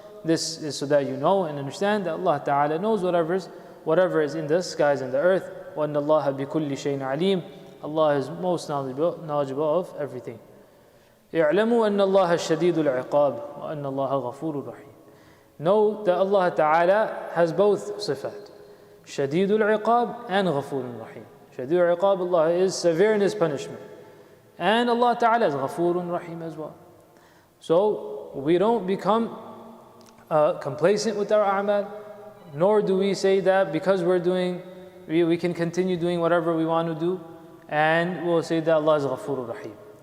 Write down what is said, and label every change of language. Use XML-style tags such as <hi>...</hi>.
<en>This is so that you know and understand that Allah Ta'ala knows whatever is in the skies and the earth.</en> <ar>وَأَنَّ اللَّهَ بِكُلِّ شَيْءٍ عَلِيمٌ.</ar> <en>Allah is most knowledgeable of everything.</en> <ar>اعْلَمُوا أَنَّ اللَّهَ الشَّدِيدُ الْعِقَابِ وَأَنَّ اللَّهَ غَفُورٌ رَحِيمٌ.</ar> <en>Know that Allah Ta'ala has both sifat.</en> <ar>شَدِيدُ الْعِقَابِ</ar> <en>and</en> <ar>غَفُورٌ رَحِيمٌ. شَدِيدُ الْعِقَابِ,</ar> <en>Allah is severe in His punishment. And Allah Ta'ala is</en> <ar>غَفُورٌ</ar> <en>Rahim as well. So we don't become complacent with our a'mal, nor do we say that because we can continue doing whatever we want to do, and we'll say that Allah is Ghafurur Rahim.</en>